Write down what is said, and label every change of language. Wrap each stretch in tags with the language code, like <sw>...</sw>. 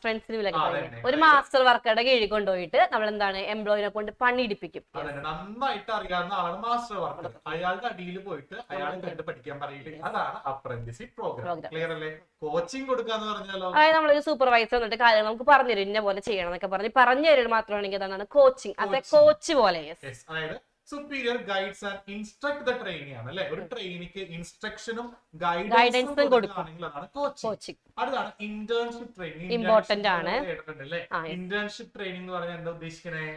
<ml>ഫ്രണ്ട്സിന് ഒരു മാസ്റ്റർ വർക്കറുടെ കീഴിൽ കൊണ്ടുപോയിട്ട് നമ്മൾ എന്താണ് എംപ്ലോയിനെ കൊണ്ട് പണിയെടുപ്പിക്കും. നന്നായിട്ട് അറിയാവുന്ന ആളാണ് മാസ്റ്റർ വർക്കർ. അയാളുടെ അടിയിൽ പോയിട്ട് അയാളെ കണ്ട് പഠിക്കാൻ പറയില്ല. അതാണ് അപ്രന്റീസ്ഷിപ്പ് പ്രോഗ്രാം. ക്ലിയർ അല്ലേ? കോച്ചിങ് കൊടുക്കാന്ന് പറഞ്ഞാലോ, അതായത് നമ്മളൊരു സൂപ്പർവൈസർ വന്നിട്ട് കാര്യങ്ങൾ നമുക്ക് പറഞ്ഞു തരും, ഇന്ന പോലെ ചെയ്യണം എന്നൊക്കെ പറഞ്ഞു തരുന്നത് മാത്രമാണെങ്കിൽ അതാണ് കോച്ചിങ്. അത് കോച്ച് പോലെ. അതായത്</ml> <en>superior guides and instruct the trainee</en> <ml>ആണ് അല്ലേ? ഒരു ട്രെയിനിക്ക് ഇൻസ്ട്രക്ഷനും ഗൈഡൻസും കൊടുക്കുകയാണെങ്കിൽ അതാണ് കോച്ചിങ്. അടുത്താണ് ഇന്റേൺഷിപ്പ് ട്രെയിനിങ്. ഇമ്പോർട്ടന്റ് ആണ്. ഇന്റേൺഷിപ്പ് ട്രെയിനിങ് എന്ന് പറഞ്ഞാൽ എന്താ ഉദ്ദേശിക്കണേ?</ml>